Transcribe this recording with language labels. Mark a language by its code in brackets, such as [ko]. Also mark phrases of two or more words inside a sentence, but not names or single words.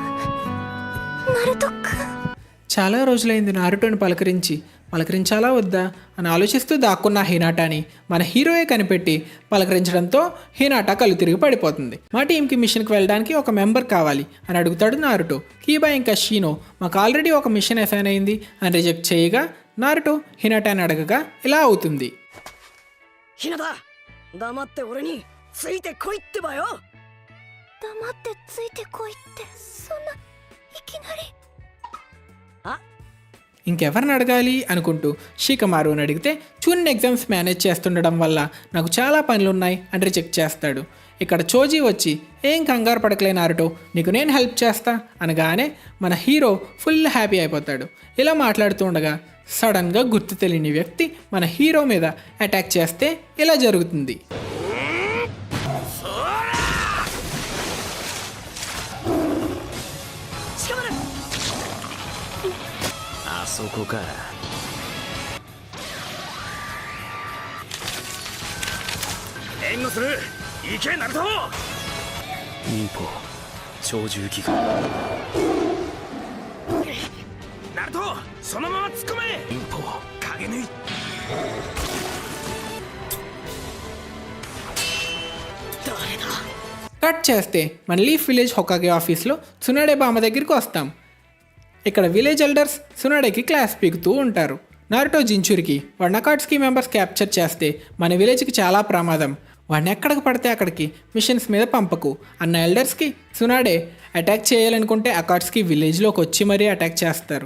[te] చాలా రోజులైంది నారుటోని పలకరించాలా వద్దా అని ఆలోచిస్తూ దాక్కున్న హినాటాని మన హీరోయే కనిపెట్టి పలకరించడంతో హినాటా కళ్ళు తిరిగి పడిపోతుంది. మా టీంకి మిషన్కి వెళ్ళడానికి ఒక మెంబర్ కావాలి అని అడుగుతాడు నారుటో. కీబా ఇంకా షీనో మాకు ఆల్రెడీ ఒక [en] mission assign [te] అయింది అని రిజెక్ట్ చేయగా నారుటో హినాటాని అడగగా ఇలా అవుతుంది. [ja] ヒナタ、黙って俺について来いってばよ。黙ってついて来いってそんないきなり [te] ఇంకెవరిని అడగాలి అనుకుంటూ షికమారుని అడిగితే చూన్ [en] exams manage [te] చేస్తుండడం వల్ల నాకు చాలా పనులున్నాయి అని రిజెక్ట్ చేస్తాడు. ఇక్కడ చోజీ వచ్చి ఏం కంగారు పడకలే నారుటో, నీకు నేను హెల్ప్ చేస్తా అనగానే మన హీరో [en] full happy [te] అయిపోతాడు. ఇలా మాట్లాడుతూ ఉండగా సడన్గా గుర్తు తెలియని వ్యక్తి మన హీరో మీద అటాక్ చేస్తే ఇలా జరుగుతుంది. [ja] あそこか。援護する。行けナルト。忍法超重機が。ナルトそのまま突っ込め。忍法影縫い。誰だ。 [te] కట్ చేస్తే మన [en] leaf village [te] హొకాగే ఆఫీస్లో సునాడే బామ్మ దగ్గరికి వస్తాం. ఇక్కడ [en] village elders [te] సునాడేకి క్లాస్ పీకుతూ ఉంటారు. నారుటో జించురికి వాడిని అకాట్స్కి [en] members capture [te] చేస్తే మన విలేజ్కి చాలా ప్రమాదం, వాడిని ఎక్కడికి పడితే అక్కడికి మిషన్స్ మీద పంపకు అన్న ఎల్డర్స్కి సునాడే అటాక్ చేయాలనుకుంటే అకాట్స్కి విలేజ్లోకి వచ్చి మరీ అటాక్ చేస్తారు.